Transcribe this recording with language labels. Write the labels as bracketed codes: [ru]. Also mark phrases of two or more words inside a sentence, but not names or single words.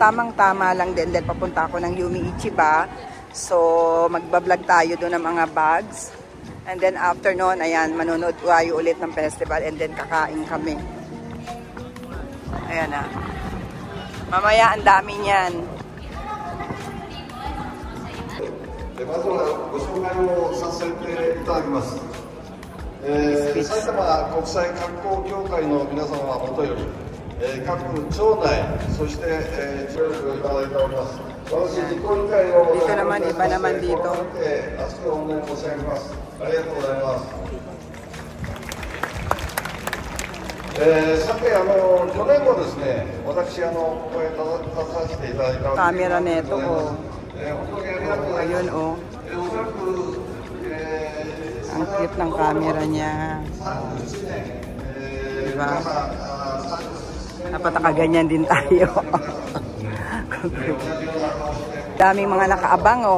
[tl] Tamang-tama lang din. Then, papunta ako ng Yumi Ichiba. So, magbablog tayo doon ng mga bags. [en] And then, after noon, [tl] ayan, manonood tayo ulit ng festival. [en] And then, [tl] kakain kami. Ayan na. Mamaya, ang dami niyan. [ja] まずはご紹介をさせていただきます。埼玉国際観光協会の皆様はもとより、各町内、そして、協力をいただいております。私、実行委員会を [tl] dito naman, iba naman dito. [ja] 厚く御礼申し上げます。ありがとうございます。さて、去年もですね、私、ここへ立たせていただいたわけです。 [tl] Camera neto ko. Ayun oh. Ang cute ng camera niya. Diba? Dapat nakaganyan din tayo. Daming mga nakaabang oh.